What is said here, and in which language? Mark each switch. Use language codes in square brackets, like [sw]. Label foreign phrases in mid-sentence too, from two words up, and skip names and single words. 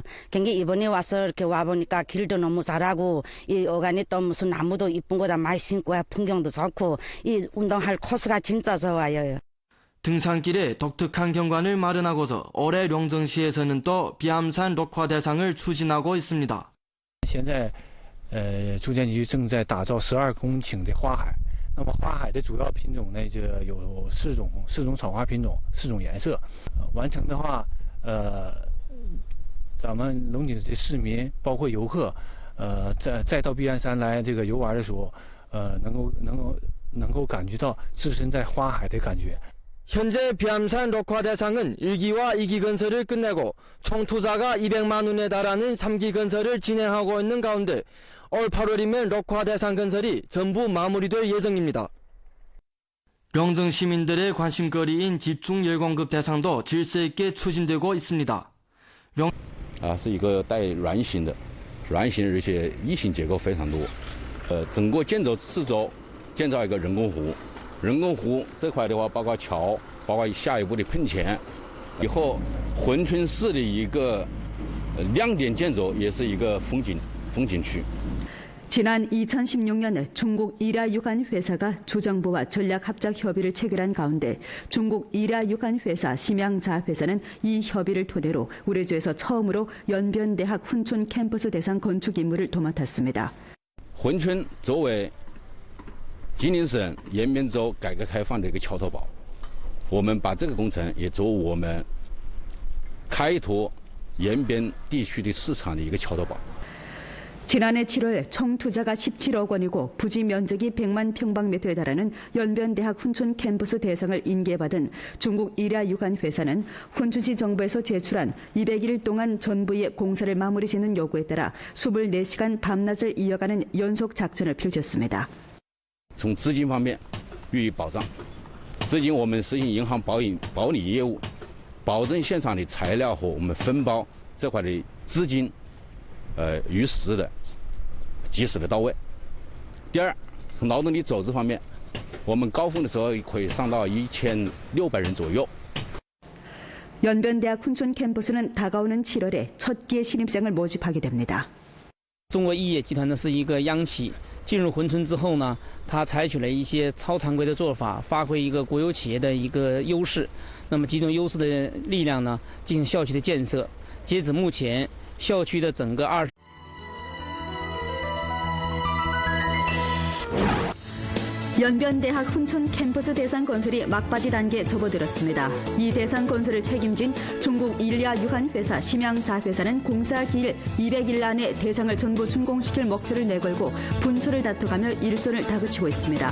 [ko] 근데 이번에 와서 이렇게 와보니까 길도 너무 잘하고 이 어간에 또 무슨 나무도 이쁜 거다 많이 심고 풍경도 좋고 이 운동할 코스가 진짜 좋아요. 등산길에 독특한 경관을 마련하고서 올해 용정시에서는 또 비암산 녹화 대상을 추진하고 있습니다. [zh] 现在住建局正在打造12公顷的花海。那么花海的主要品种呢，就有4种草花品种，4种颜色。完成的话，咱们龙井的市民包括游客，再到避安山来这个游玩的时候，能够感觉到置身在花海的感觉。 [ko] 현재 비암산 녹화 대상은 1기와 2기 건설을 끝내고 총 투자가 200만 원에 달하는 3기 건설을 진행하고 있는 가운데 올 8월이면 녹화 대상 건설이 전부 마무리될 예정입니다. 용정 시민들의 관심거리인 집중 열공급 대상도 질서 있게 추진되고 있습니다. [zh] 是一个带圆形的，而且异形结构非常多。整个建筑四周建造一个人工湖。人工湖这块的话，包括桥，包括下一步的喷泉，以后珲春市的一个亮点建筑，也是一个风景区。 [ko] 지난 2016년 중국 일야유관 회사가 주정부와 전략합작 협의를 체결한 가운데 중국 일야유관 회사 심양자 회사는 이 협의를 토대로 우레주에서 처음으로 연변대학 훈춘 캠퍼스 대상 건축 임무를 도맡았습니다. [zh] 珲春作为吉林省延边州改革开放的一个桥头堡，我们把这个工程也作为我们开拓延边地区的市场的一个桥头堡。 [ko] 지난해 7월 총 투자가 17억 원이고 부지 면적이 100만 평방미터에 달하는 연변대학 훈춘 캠퍼스 대상을 인계받은 중국 일야유관 회사는 훈춘시 정부에서 제출한 200일 동안 전부의 공사를 마무리 짓는 요구에 따라 24시간 밤낮을 이어가는 연속 작전을 펼쳤습니다. [zh] 从资金方面予以保障，资金我们实行银行保理业务，保证现场的材料和我们分包这块的资金。与时的及时的到位。第二，从劳动力走资方面，我们高峰的时候可以上到1600人左右。 [ko] 연변대학 훈춘 캠퍼스는 다가오는 7월에 첫 기의 신입생을 모집하게 됩니다. [zh] 中国亿业集团呢是一个央企，进入珲春之后呢，它采取了一些超常规的做法，发挥一个国有企业的一个优势。那么集中优势的力量呢，进行校区的建设。截止目前， 校区的整个 [ko] 연변대학 훈춘 캠퍼스 대상 건설이 막바지 단계에 접어들었습니다. 이 대상 건설을 책임진 중국 일야유관 회사 심양자 회사는 공사 기일 200일 안에 대상을 전부 준공시킬 목표를 내걸고 분초를 다퉈가며 일손을 다그치고 있습니다.